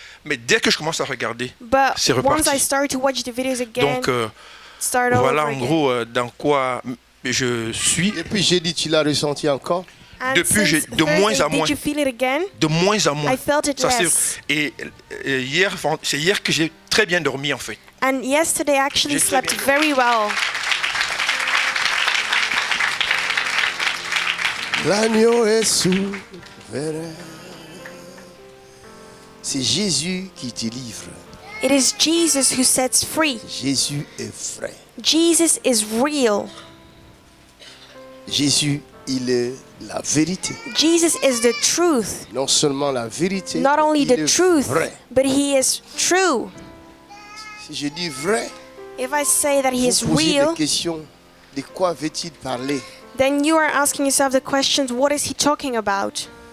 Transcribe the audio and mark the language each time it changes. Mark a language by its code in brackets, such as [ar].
[fr] Mais dès que je commence à regarder, c'est reparti. Donc, voilà en gros dans quoi je suis. Et puis j'ai dit, tu l'as ressenti encore? Depuis, de moins en moins. De moins en moins. Et c'est hier que j'ai très bien dormi en fait. [en] And yesterday I actually slept very well. [fr] L'agneau est souverain. C'est Jésus qui te livre. [en] It is Jesus who sets free. [fr] Jésus est vrai. [en] Jesus is real. [fr] Jésus, il est la vérité. [en] Jesus is the truth. [fr] Non seulement la vérité, [en] not only the truth, [fr] vrai. [en] But he is true. [fr] Si je dis vrai, [en] if I say that he is real, [fr] des questions, de quoi veut-il parler? [en] Then you are asking yourself the questions, what is he talking about?